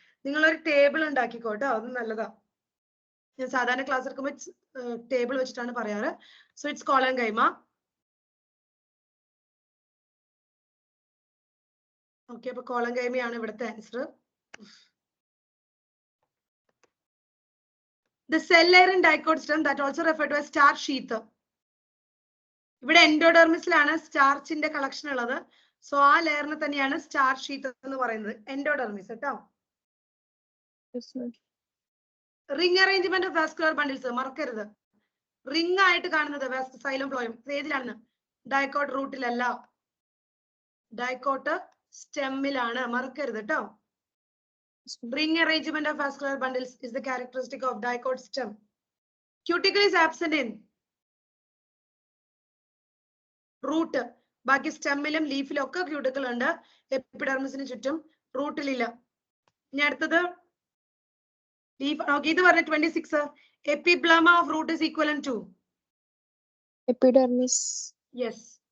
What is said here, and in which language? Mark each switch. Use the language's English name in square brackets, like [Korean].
[Malayalam] നിങ്ങളൊരു ടേബിൾ ഉണ്ടാക്കിക്കോട്ടോ, അത് നല്ലതാ. ഞാൻ സാധാരണ ക്ലാസ് എടുക്കുമ്പോൾ ടേബിൾ വെച്ചിട്ടാണ് പറയാറ്. [English] So it's colon chyme. [Malayalam] Okay, അപ്പൊ കോളൻ കൈമയാണ് ഇവിടുത്തെ answer. [English] The cell layer in dicot stem that also referred to as starch sheath. [Malayalam] ഇവിടെ എൻഡോഡെർമിസിലാണ് സ്റ്റാർച്ചിന്റെ കളക്ഷൻ ഉള്ളത്. സോ ആ ലെയറിന് തന്നെയാണ് സ്റ്റാർച്ച് ഷീത്ത് എന്ന് പറയുന്നത്, എൻഡോഡെർമിസ് കേട്ടോ. Ring arrangement of vascular bundles മറക്കരുത്. റിംഗ് ആയിട്ട് കാണുന്നത് സൈലം ഫ്ലോയം ഏതിലാണ്? Dicot റൂട്ടിലല്ല, dicot സ്റ്റെമ്മിലാണ്. മറക്കരുത് കേട്ടോ. [English] Ring arrangement of vascular bundles is the characteristic of dicot stem. Cuticle is absent in root. [Malayalam] ബാക്കി സ്റ്റെമ്മിലും ലീഫിലും ഒക്കെ ക്യൂട്ടിക്കിൾ ഉണ്ട്. എപ്പിഡെർമിസിന് ചുറ്റും, റൂട്ടിലില്ല. ഇനി അടുത്തത് ലീഫ്. ഓക്കെ, ഇത് പറഞ്ഞ 26. [English] epiblema of root is equivalent to [Malayalam] epidermis. [English] Yes.